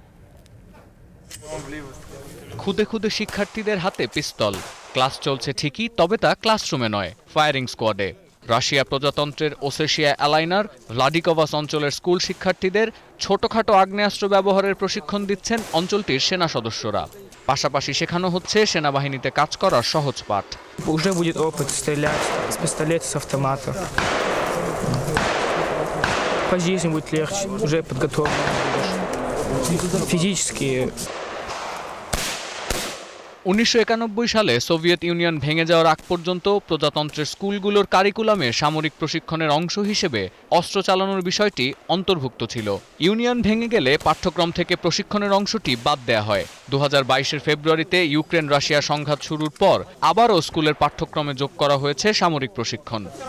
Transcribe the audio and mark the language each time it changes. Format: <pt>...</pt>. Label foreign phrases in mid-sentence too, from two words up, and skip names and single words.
<bn>খুদে খুদে শিক্ষার্থীদের হাতে পিস্তল, ক্লাস চলছে ঠিকই, তবে তা ক্লাসরুমে নয়, ফায়ারিং স্কোয়াডে। রাশিয়া প্রজাতন্ত্রের ওসেশিয়া অ্যালাইনার ভ্লাডিকভাস অঞ্চলের স্কুল শিক্ষার্থীদের ছোটখাটো আগ্নেয়াস্ত্র ব্যবহারের প্রশিক্ষণ দিচ্ছেন অঞ্চলটির সেনা সদস্যরা। পাশাপাশি শেখানো হচ্ছে সেনাবাহিনীতে কাজ করার সহজ পাঠ।</bn> <ru>Уже будет опыт стрелять с пистолета, с автомата. По жизни будет легче, уже подготовлен. Физически</ru> <bn>1991 সালে সোভিয়েত ইউনিয়ন ভেঙে যাওয়ার আগ পর্যন্ত প্রজাতন্ত্রের স্কুলগুলোর কারিকুলামে সামরিক প্রশিক্ষণের অংশ হিসেবে অস্ত্র চালানোর বিষয়টি অন্তর্ভুক্ত ছিল। ইউনিয়ন ভেঙে গেলে পাঠ্যক্রম থেকে প্রশিক্ষণের অংশটি বাদ দেয়া হয়। 2022 ফেব্রুয়ারিতে ইউক্রেন রাশিয়া সংঘাত শুরুর পর আবারও স্কুলের পাঠ্যক্রমে যোগ করা হয়েছে সামরিক প্রশিক্ষণ।</bn>